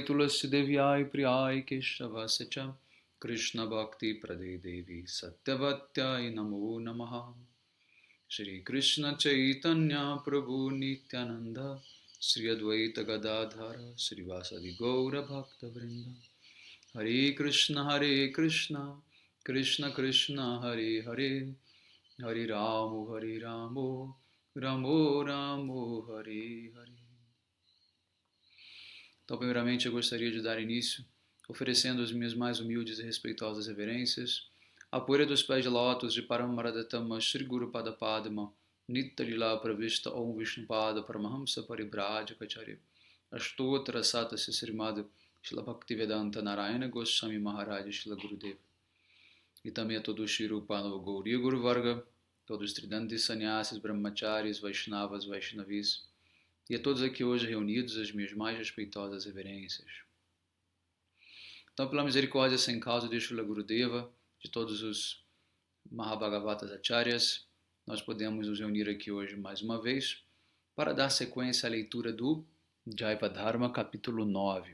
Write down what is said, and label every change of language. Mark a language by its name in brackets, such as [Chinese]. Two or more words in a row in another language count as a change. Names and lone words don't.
[Sanskrit] Tulasi Devyai Priyai Keshavascha Krishna Bhakti Prade Devi Satyavatyai Namo Namaha Shri Krishna Chaitanya Prabhu Nityananda Sri Advaita Gadadhara Sri Vasadi Gaura Bhakta Vrinda Hare Krishna Krishna Krishna Hare Hare Hare Ramo Ramo Ramo Hare Hare. [Portuguese] Então, primeiramente, eu gostaria de dar início oferecendo as minhas mais humildes e respeitosas reverências à poeira dos pés de lótus de [Sanskrit] Paramaradatama Shri Guru Pada Padma Nitya Pravishta Om Vishnupada Paramahamsa Paribhajacharya Ashtotra Satasya Srimad Shila Bhaktivedanta Narayana Goswami Maharaj Shila Gurudeva. [Portuguese] E também a todo o Shri Rupanava Gauri Guru Varga, todos os [Sanskrit] tridantis sannyasis, brahmacharis, vaishnavas, vaishnavis, [Portuguese] e a todos aqui hoje reunidos as minhas mais respeitosas reverências. Então, pela misericórdia sem causa de Srila Gurudeva, de todos os [Sanskrit] Mahabhagavatas Acharyas, [Portuguese] nós podemos nos reunir aqui hoje mais uma vez para dar sequência à leitura do Jaiva Dharma, capítulo 9.